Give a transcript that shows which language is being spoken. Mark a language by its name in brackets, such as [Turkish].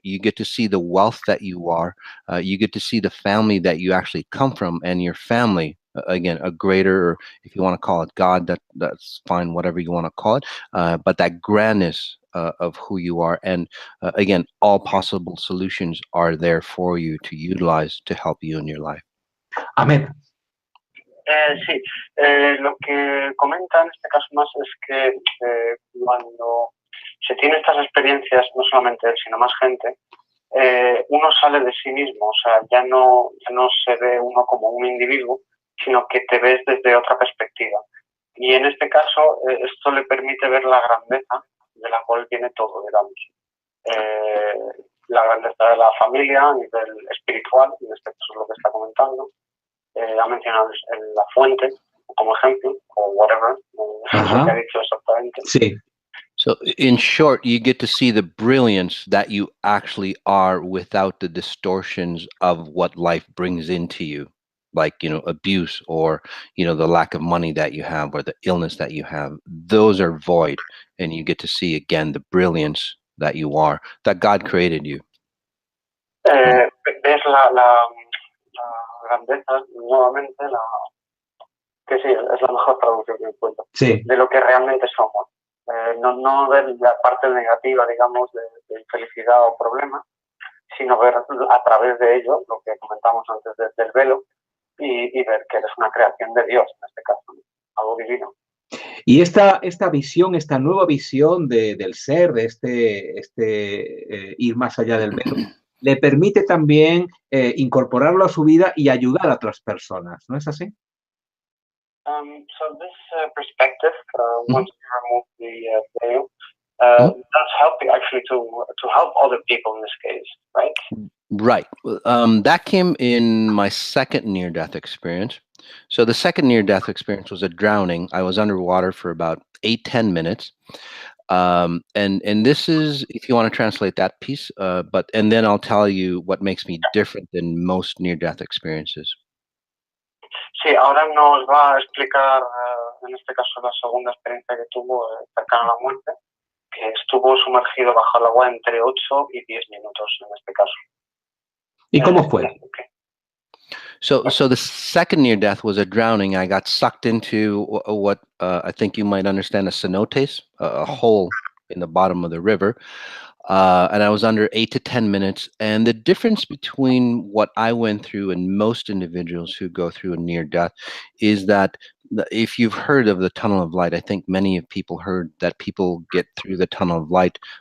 [English] You get to see the wealth that you are. You get to see the family that you actually come from, and your family, again, a greater, or if you want to call it God, that's fine, whatever you want to call it. But that grandness of who you are, and again, all possible solutions are there for you to utilize to help you in your life. [Spanish] Amén. Sí, lo que comenta en este caso más es que cuando se tiene estas experiencias, no solamente él, sino más gente, uno sale de sí mismo, o sea, ya no se ve uno como un individuo, sino que te ves desde otra perspectiva. Y en este caso, esto le permite ver la grandeza de la cual viene todo, digamos. La grandeza de la familia a nivel espiritual, en este caso es lo que está comentando. Ha mencionado la fuente como ejemplo, o whatever, no sé lo que ha dicho exactamente. Sí. [English] So in short, you get to see the brilliance that you actually are without the distortions of what life brings into you, like, abuse or, the lack of money that you have or the illness that you have. Those are void, and you get to see again the brilliance that you are, that God created you. [Spanish] Ves la grandeza, nuevamente, que sí, es la mejor traducción que encuentro, sí, de lo que realmente somos. No ver la parte negativa, digamos, de infelicidad o problema, sino ver a través de ello, lo que comentamos antes del velo, y ver que eres una creación de Dios, en este caso, ¿no? Algo divino. Y esta visión, esta nueva visión del ser, de ir más allá del velo, le permite también incorporarlo a su vida y ayudar a otras personas, ¿no es así? [English] So this perspective, once you remove the veil, does help you actually to help other people in this case, right? Right. That came in my second near-death experience. So the second near-death experience was a drowning. I was underwater for about 8-10 minutes. And this is, if you want to translate that piece, and then I'll tell you what makes me different than most near-death experiences. [Spanish] Sí, ahora nos va a explicar, en este caso, la segunda experiencia que tuvo cercana a la muerte, que estuvo sumergido bajo el agua entre 8 y 10 minutos, en este caso. ¿Y cómo fue? [English] So the second near death was a drowning. I got sucked into what I think you might understand as cenotes, a hole in the bottom of the river. And I was under 8 to 10 minutes. And the difference between what I went through and most individuals who go through a near death is that if you've heard of the tunnel of light, I think many of people heard that people get through the tunnel of light.